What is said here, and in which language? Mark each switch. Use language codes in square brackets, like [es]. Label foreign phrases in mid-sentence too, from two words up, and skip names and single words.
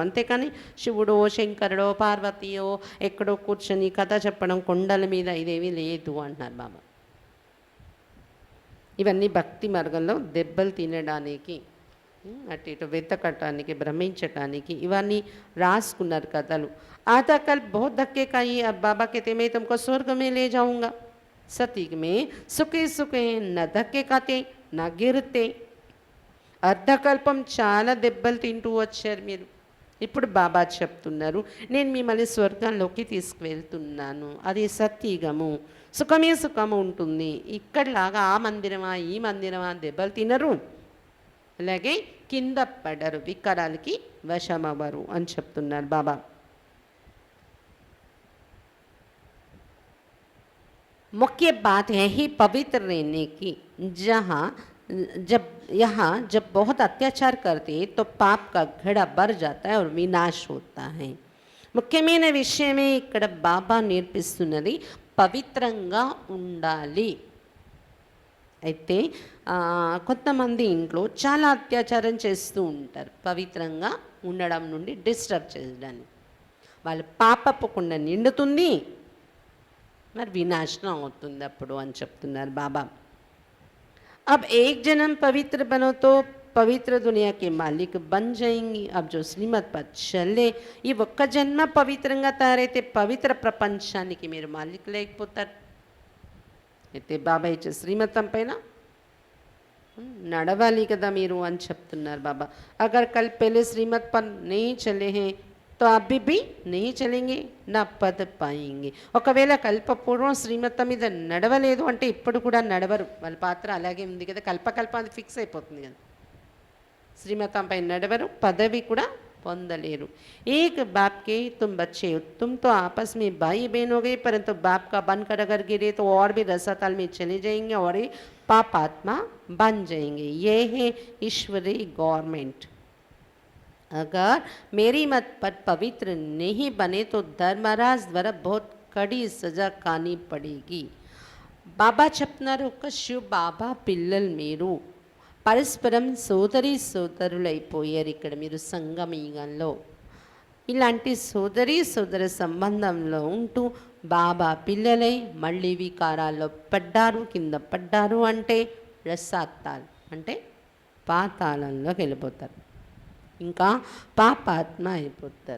[te] అంతేకాని శివుడో శంకరుడో పార్వతీయో ఎక్కడో కూర్చొని కథ చెప్పడం కొండల మీద ఇదేమీ లేదు అంటున్నారు బాబా. ఇవన్నీ భక్తి మార్గంలో దెబ్బలు తినడానికి, అటు ఇటు వెతకటానికి, భ్రమించటానికి ఇవన్నీ రాసుకున్నారు కథలు. [hi] आधा कल बहुत धक्के खाई, अब बाबा कहते मैं तुमको स्वर्ग में ले जाऊंगा. सतयुग में सुखे सुखे न धक्के खाते न గిరితే. [te] అర్ధకల్పం చాలా దెబ్బలు తింటూ వచ్చారు మీరు. ఇప్పుడు బాబా చెప్తున్నారు నేను మిమ్మల్ని స్వర్గంలోకి తీసుకువెళ్తున్నాను. అది సత్యుగము, సుఖమే సుఖము ఉంటుంది. ఇక్కడలాగా ఆ మందిరమా ఈ మందిరమా దెబ్బలు తినరు, అలాగే కింద పడరు, వికారాలకి వశమవ్వరు అని చెప్తున్నారు బాబా. [hi] मुख्य बात है ही पवित्र रहने की, जहाँ जब यहाँ जब बहुत अत्याचार करते तो पाप का घड़ा भर जाता है और विनाश होता है. [te] ముఖ్యమైన విషయమే ఇక్కడ బాబా నేర్పిస్తున్నది పవిత్రంగా ఉండాలి. అయితే కొంతమంది ఇంట్లో చాలా అత్యాచారం చేస్తూ ఉంటారు పవిత్రంగా ఉండడం నుండి డిస్టర్బ్ చేయడానికి. వాళ్ళ పాపపు కుండ నిండుతుంది, మరి వినాశనం అవుతుంది అప్పుడు అని చెప్తున్నారు బాబా. [hi] अब एक जन्म पवित्र बनो तो पवित्र दुनिया के मालिक बन जाएंगी. अब जो श्रीमत पर चले [te] ఈ ఒక్క జన్మ పవిత్రంగా తయారైతే పవిత్ర ప్రపంచానికి మీరు మాలిక్ లేకపోతారు. అయితే బాబా ఇచ్చే శ్రీమతం పైన నడవాలి కదా మీరు అని చెప్తున్నారు బాబా. [hi] अगर कल पहले श्रीमत पर नहीं चले हैं तो अभी भी नहीं चलेंगे ना पद पाएंगे. [te] ఒకవేళ కల్పపూర్వం శ్రీమతం మీద నడవలేదు అంటే ఇప్పుడు కూడా నడవరు. వాళ్ళ పాత్ర అలాగే ఉంది కదా, కల్పకల్ప అది ఫిక్స్ అయిపోతుంది కదా. శ్రీమతంపై నడవరు, పదవి కూడా పొందలేరు. [hi] एक बाप के तुम बच्चे हो, तुम तो आपस में भाई बहन हो गए, परंतु बाप का बनकर अगर गिरे तो और भी रसातल में चले जाएंगे और ये पाप आत्मा बन जाएंगे. ये है ईश्वरी गवर्नमेंट. अगर मेरी मत पर पवित्र नहीं बने तो धर्मराज द्वारा बहुत कड़ी सजा खानी पड़ेगी. [te] బాబా చెప్తున్నారు, ఒక శివ బాబా పిల్లలు మీరు పరస్పరం సోదరి సోదరులైపోయారు. ఇక్కడ మీరు సంగమయుగంలో ఇలాంటి సోదరి సోదర సంబంధంలో ఉంటూ బాబా పిల్లలై మళ్ళీ వికారాల్లో పడ్డారు, కింద పడ్డారు అంటే రసాత్తాలు అంటే పాతాళంలోకి వెళ్ళిపోతారు, ఇంకా పాపాత్మ అయిపోతారు.